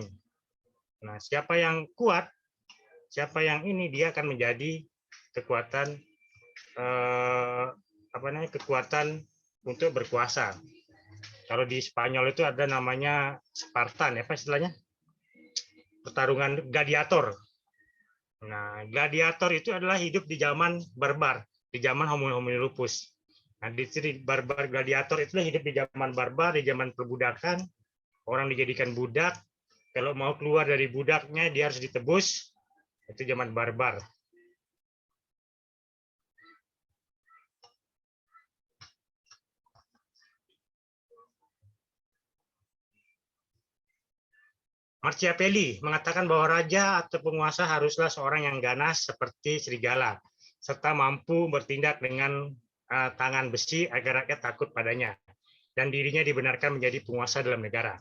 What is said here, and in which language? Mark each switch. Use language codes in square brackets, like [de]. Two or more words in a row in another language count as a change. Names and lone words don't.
[id] Nah, siapa yang kuat, siapa yang ini, dia akan menjadi kekuatan kekuatan untuk berkuasa. Kalau di Spanyol itu ada namanya Spartan, apa istilahnya? Pertarungan gladiator. Nah, gladiator itu adalah hidup di zaman barbar, di zaman [la] homo homini lupus. [id] Nah, di barbar gladiator itulah hidup di zaman barbar, di zaman perbudakan. Orang dijadikan budak. Kalau mau keluar dari budaknya, dia harus ditebus. Itu zaman barbar. Machiavelli mengatakan bahwa raja atau penguasa haruslah seorang yang ganas seperti serigala, serta mampu bertindak dengan tangan besi agar rakyat takut padanya, dan dirinya dibenarkan menjadi penguasa dalam negara.